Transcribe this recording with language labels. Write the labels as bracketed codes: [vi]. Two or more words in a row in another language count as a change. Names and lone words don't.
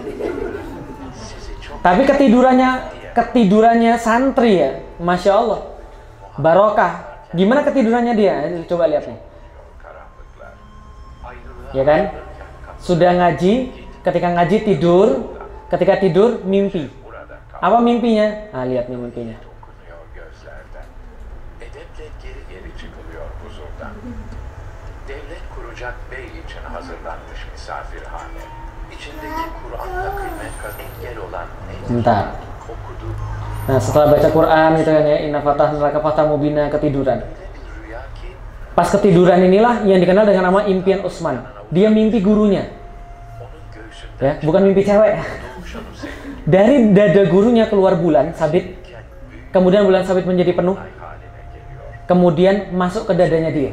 [id] Tapi ketidurannya santri ya, [ar] ما شاء الله. [id] Barokah. Gimana ketidurannya dia? Coba lihat nih. Ya kan? Sudah ngaji, ketika ngaji tidur, ketika tidur mimpi. Apa mimpinya? Nah, lihat nih mimpinya. [tr] Devlet kuracak bey için hazırlanmış misafirhane. İçindeki Kur'an'la kıymet engel olan [id] Bentar. Nah, setelah baca Quran gitu kan ya, [ar] إنا فتحنا لك فتحا مبينا, [id] ketiduran. Pas ketiduran inilah yang dikenal dengan nama impian Utsman. Dia mimpi gurunya. Ya, bukan mimpi cewek. Dari dada gurunya keluar bulan sabit. Kemudian bulan sabit menjadi penuh. Kemudian masuk ke dadanya dia.